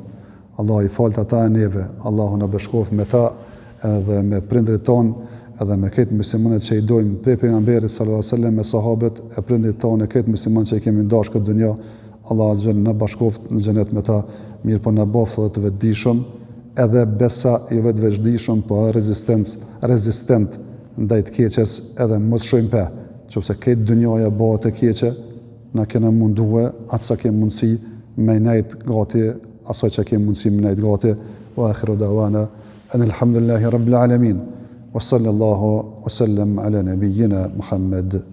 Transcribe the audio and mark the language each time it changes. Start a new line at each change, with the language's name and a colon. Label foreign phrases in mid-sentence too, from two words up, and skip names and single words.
Albanian: Allah i falët ata e neve, Allahu në bëshkof me ta edhe me prindrit tonë, edhe me këtë muslimanët që i dojmë prej pejgamberit
Arabic: صلى الله عليه وسلم
Albanian: me sahabët e prindrit tonë, këtë musliman që i kemi dashur këtë dunjë, Allah azza në bashkoft në xhenet me ta, mirë po na boft edhe të vetëdijshëm, edhe besa i vetëdijshëm, po rezistent ndaj të keqes, edhe mos shojmë pe, qofse këtë dunjaja bëhet e keqe, na kena mundue atë sa kemi mundësi me nejt gati, asaj që kemi mundësi me nejt gati,
Arabic: وآخر دعوانا الحمد لله رب العالمين. وصلى الله وسلم على نبينا محمد